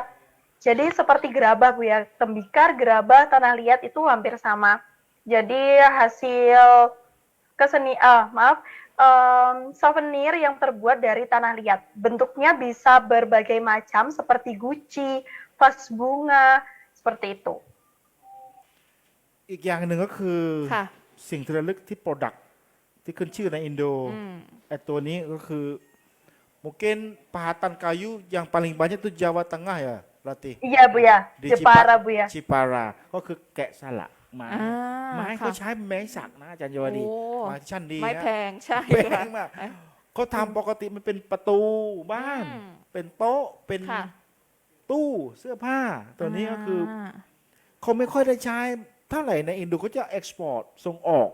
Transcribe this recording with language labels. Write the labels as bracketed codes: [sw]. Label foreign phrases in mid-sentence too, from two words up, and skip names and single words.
[id] Jadi seperti gerabah Bu ya, tembikar, gerabah, tanah liat itu hampir sama. Jadi hasil souvenir yang terbuat dari tanah liat. Bentuknya bisa berbagai macam seperti guci, vas bunga, seperti itu. [th] อีกอย่างหนึ่งก็คือ ค่ะ สิ่งที่ระลึกที่ product ที่ขึ้นชื่อในอินโด อืม ไอ้ตัวนี้ก็คือ [id] mungkin pahatan kayu yang paling banyak itu Jawa Tengah ya Rati Iya Bu ya, di Jepara Bu ya. [th] Jepara ก็คือแกะสลักไม้ อ่า ไม้ ค่ะ เขาใช้ไม้สักนะอาจารย์เยาวดี โอ้ ไม้ชั้นดี ไม้ นะ แพงใช่ แพ ค่ะ งมากเขาทำปกติมันเป็นประตูบ้าน อืม เป็นโต๊ะเป็น ค่ะ ตู้เสื้อผ้า ตัวนี้ก็คืออ เขาไม่ค่อยได้ใช้เท่าไหร่ในอินโดเขาจะเอ็กซ์พอร์ตส่งออก